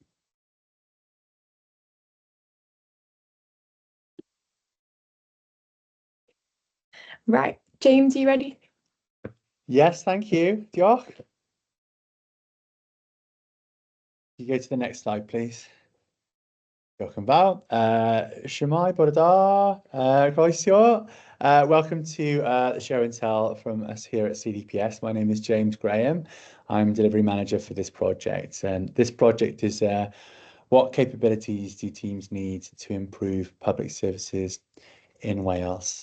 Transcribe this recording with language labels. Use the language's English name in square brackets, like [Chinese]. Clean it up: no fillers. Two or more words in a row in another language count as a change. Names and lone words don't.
[English] Right, James, are you ready? Yes, thank you. Diolch. You go to the next slide, please. [Welsh] Diolch yn fawr. Shwmae, bore da, gweithio. [English] Welcome to the show and tell from us here at CDPS. My name is James Graham. I'm delivery manager for this project. And this project is what capabilities do teams need to improve public services in Wales?